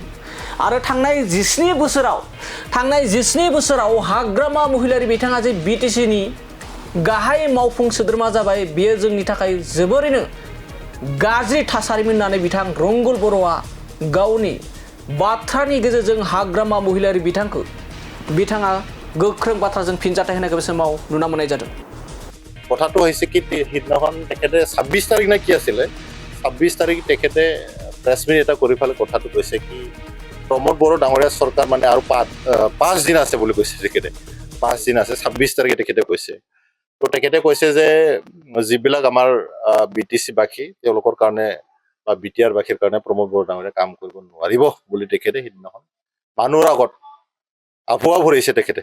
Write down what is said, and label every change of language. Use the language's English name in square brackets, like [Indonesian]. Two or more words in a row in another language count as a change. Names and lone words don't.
[Bodo] आरो थांनाय 17 बोसोराव हाग्रामा महिलारि बिथाङा जे बिटिसिनि गाहाय मावफुं सोद्रोमा जाबाय, बेयो जोंनि थाखाय जोबोरैनो गाज्रि थासारिमोन होननानै बिथां रुंगुल बर'आ गावनि बाथ्रानि गेजेरजों हाग्रामा महिलारि बिथांखौ बिथाङा गोख्रों बाथ्राजों फिनजाथाय होनायखौ बे समाव नुना मोननाय जादों। [Assamese] কথাটো হৈছে কি সিদিনাখন তেখেতে 26 তাৰিখ নে কি আছিলে 26 তাৰিখ তেখেতে [English] press meet [Assamese] এটা কৰি ফালে কথাটো কৈছে কি প্ৰমোদ বড়ো ডাঙৰীয়া চৰকাৰ মানে আৰু 5 দিন আছে বুলি কৈছে। তেখেতে 5 দিন আছে 26 তাৰিখে তেখেতে কৈছে। তো তেখেতে কৈছে যে যিবিলাক আমাৰ বিটিসি বাসী তেওঁলোকৰ কাৰণে বা বিটিআৰ বাসীৰ কাৰণে প্ৰমোদ বড়ো ডাঙৰীয়া কাম কৰিব নোৱাৰিব বুলি তেখেতে সিদিনাখন মানুহৰ আগত আফুৱা ভৰিছে তেখেতে।